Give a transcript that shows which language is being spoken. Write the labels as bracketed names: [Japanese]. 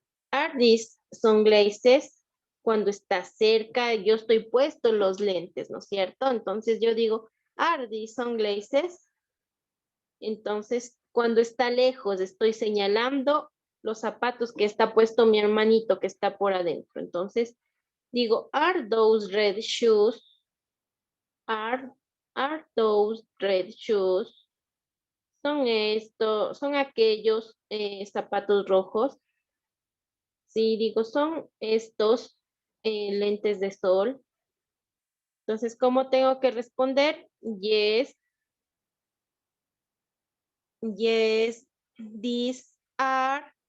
[English] Are these sunglasses? [Spanish] Cuando está cerca, yo estoy puesto los lentes, ¿no es cierto? Entonces yo digo, [English] are these sunglasses? [Spanish] Entonces, cuando está lejos, estoy señalando los zapatos que está puesto mi hermanito que está por adentro. Entonces, digo, [English] are those red shoes? Are those red shoes? [Spanish] Son aquellos zapatos rojos. Sí, digo, son estos lentes de sol. Entonces, ¿cómo tengo que responder? [English] Yes, yes, these are.